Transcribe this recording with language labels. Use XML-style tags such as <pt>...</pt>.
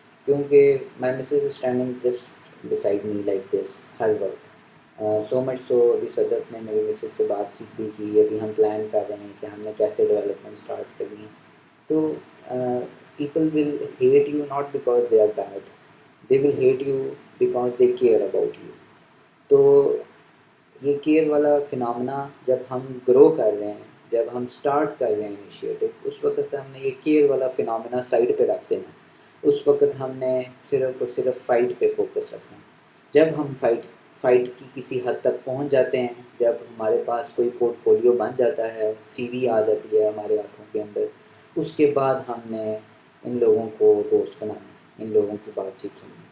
<en>کیونکہ my Mrs standing just beside me like this</en> <ur>ہر وقت.</ur> <en>so much so</en> <ur>ابھی صدف نے میری مسز سے بات چیت بھی کی. ابھی ہم پلان کر رہے ہیں کہ ہم نے کیسے ڈیولپمنٹ اسٹارٹ کرنی ہے.</ur> <en>تو people will hate you not because they are bad, they will hate you because they care about you.</en> <ur>تو یہ کیئر والا فنامنا جب ہم گرو کر رہے ہیں، جب ہم سٹارٹ کر رہے ہیں انیشیٹو، اس وقت ہم نے یہ کیئر والا فنامنا سائڈ پہ رکھ دینا. اس وقت ہم نے صرف اور صرف فائٹ پہ فوکس رکھنا. جب ہم فائٹ کی کسی حد تک پہنچ جاتے ہیں، جب ہمارے پاس کوئی پورٹ فولیو بن جاتا ہے، سی وی آ جاتی ہے ہمارے ہاتھوں کے اندر، اس کے بعد ہم نے ان لوگوں کو دوست بنانا ہے، ان لوگوں کی بات چیت سننی.</ur>